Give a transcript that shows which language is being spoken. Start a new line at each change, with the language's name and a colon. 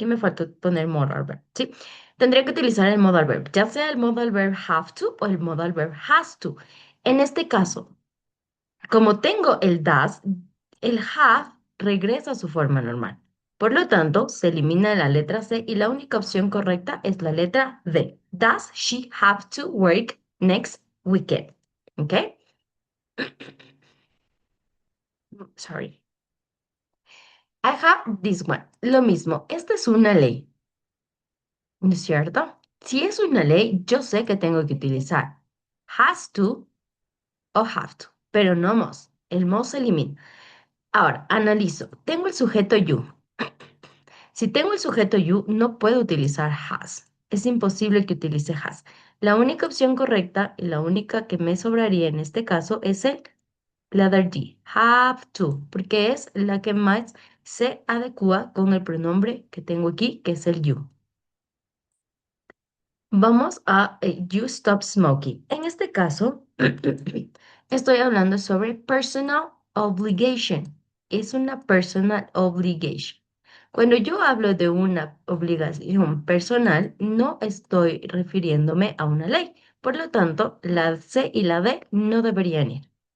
Spanish: Aquí me faltó poner modal verb, ¿sí? Tendría que utilizar el modal verb, ya sea el modal verb have to o el modal verb has to. En este caso, como tengo el does, el have regresa a su forma normal. Por lo tanto, se elimina la letra C y la única opción correcta es la letra D.
English: Does she have to work next weekend? ¿Ok? Sorry. I have this one.
Spanish: Lo mismo, esta es una ley, ¿no es cierto? Si es una ley, yo sé que tengo que utilizar has to o have to, pero no must. El must se elimina. Ahora, analizo. Tengo el sujeto you. Si tengo el sujeto you, no puedo utilizar has. Es imposible que utilice has. La única opción correcta y la única que me sobraría en este caso es el letter D, have to, porque es la que más se adecua con el pronombre que tengo aquí, que es el you. Vamos a
English: you stop smoking.
Spanish: En este caso, estoy hablando sobre personal obligation. Es una personal obligation. Cuando yo hablo de una obligación personal, no estoy refiriéndome a una ley. Por lo tanto, la C y la D no deberían ir.